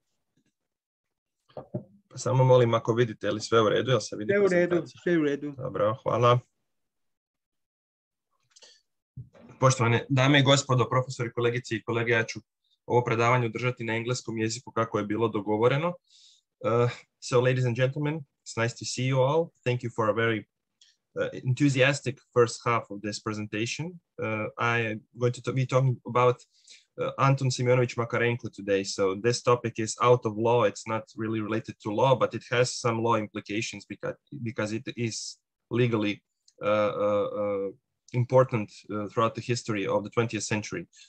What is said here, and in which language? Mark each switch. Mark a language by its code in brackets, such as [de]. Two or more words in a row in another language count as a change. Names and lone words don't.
[hr] Pa samo molim ako vidite, je li sve u redu, jel se vidi prezentacija? Sve u redu. Dobro, hvala. Poštovane dame i gospodo, profesori, kolegice i kolege, ja ću ovo predavanje održati na engleskom jeziku kako je bilo dogovoreno. [en] So, ladies and gentlemen, it's nice to see you all. Thank you for a very enthusiastic first half of this presentation. I am going to be talking about Anton Makarenko today. So this topic is out of law. It's not really related to law, but it has some law implications because it is legally important throughout the history of the 20th century.